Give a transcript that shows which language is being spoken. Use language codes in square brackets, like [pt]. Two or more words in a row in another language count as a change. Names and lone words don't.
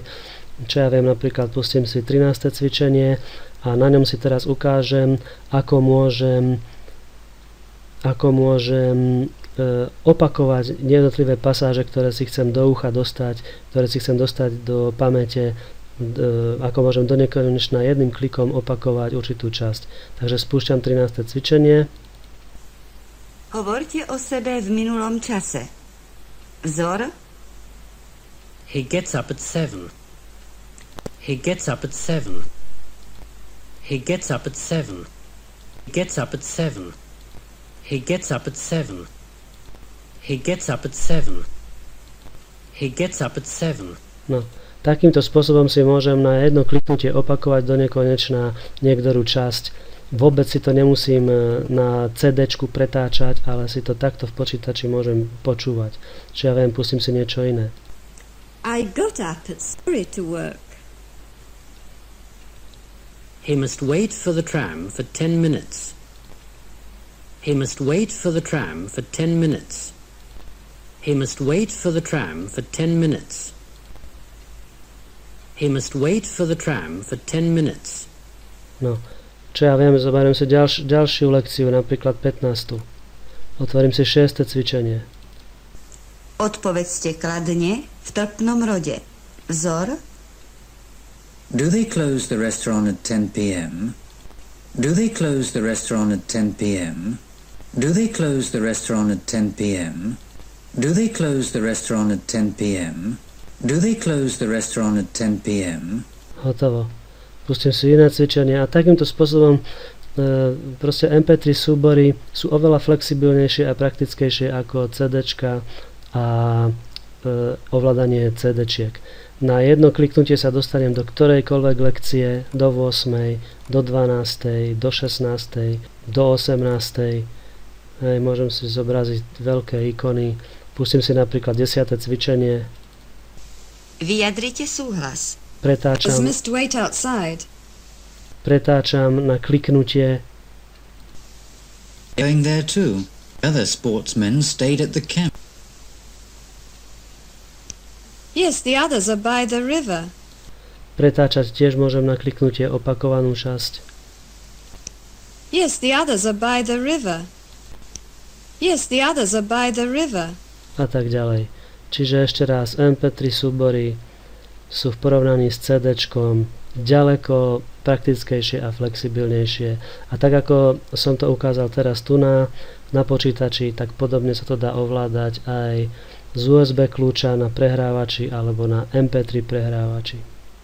[sk] Čo ja viem, napríklad pustím si 13. cvičenie a na ňom si teraz ukážem, ako môžem opakovať jednotlivé pasáže, ktoré si chcem do ucha dostať, ktoré si chcem dostať do pamäte, ako môžem do nekonečna jedným klikom opakovať určitú časť. Takže spúšťam 13. cvičenie. Hovorte o sebe v minulom čase. Vzor. [en] He gets up at 7. He gets up at 7. He gets up at 7. He gets up at 7. He gets up at 7. He gets up at 7. He gets up at 7. [sk] No, takýmto spôsobom si môžem na jedno kliknutie opakovať do nekonečna niektorú časť. Vôbec si to nemusím na CD-čku pretáčať, ale si to takto v počítači môžem počúvať. Čiže ja viem, pustím si niečo iné. [en] I got up at 3 to work. He must wait for the tram for 10 minutes. He must wait for the tram for 10 minutes. He must wait for the tram for 10 minutes. He must wait for the tram for 10 minutes. [sk] No, čo ja viem, zoberiem si ďalšiu lekciu, napríklad 15. Otvorím si 6. cvičenie. Odpovedzte kladne v trpnom rode. Vzor. [en] Do they close the restaurant at 10 p.m.? Do they close the restaurant at 10 p.m.? Do they close the restaurant at 10 p.m.? Do they close the restaurant at 10 p.m.? Do they close the restaurant at 10 p.m.? [sk] Hotovo. Pustím si iné cvičenie a takýmto spôsobom proste MP3 súbory sú oveľa flexibilnejšie a praktickejšie ako CDčka a ovládanie CD-čiek. Na jedno kliknutie sa dostanem do ktorejkoľvek lekcie, do 8, do 12, do 16, do 18. Môžem si zobraziť veľké ikony. Pustím si napríklad 10. cvičenie. Vyjadrite súhlas. Pretáčam na kliknutie. [en] Going there too. Other sportsmen stayed at the camp. Yes, the others are by the river. [sk] Pretáčať tiež môžem na kliknutie opakovanú časť. [en] Yes, the others are by the river. Yes, the others are by the river. [sk] A tak ďalej. Čiže ešte raz, MP3 súbory sú v porovnaní s CD-čkom ďaleko praktickejšie a flexibilnejšie. A tak ako som to ukázal teraz tu na počítači, tak podobne sa to dá ovládať aj z USB kľúča na prehrávači alebo na MP3 prehrávači.